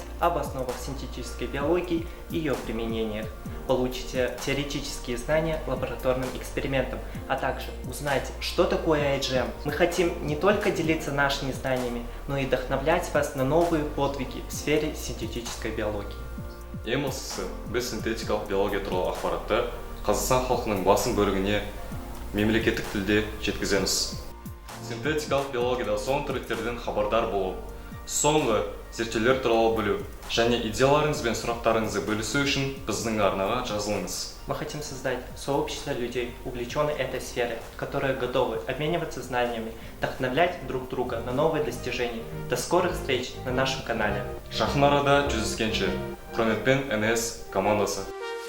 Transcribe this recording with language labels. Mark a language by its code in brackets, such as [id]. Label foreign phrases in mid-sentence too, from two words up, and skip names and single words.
[ru] об основах синтетической биологии и ее применениях, получите теоретические знания лабораторным экспериментам, а также узнаете, что такое IGEM. Мы хотим не только делиться нашими знаниями, но и вдохновлять вас на новые подвиги в сфере синтетической биологии. [kk] Ең бастысы, біз синтетикалық биология туралы ақпаратты Қазақстан халқының басым бөлігіне мемлекеттік тілде жеткіземіз. Синтетикалық биологияда соңғы трендтерден хабардар болып, соңғы зерттеулер туралы білу және идеяларыңыз бен сұрақтарыңызды бөлісу үшін біздің арнаға жазылыңыз. [ru] Мы хотим создать сообщество людей, увлеченных этой сферой, которые готовы обмениваться знаниями, вдохновлять друг друга на новые достижения. До скорых встреч на нашем канале. [kk] Жақын арада жүздескенше, құрметпен НС командасы.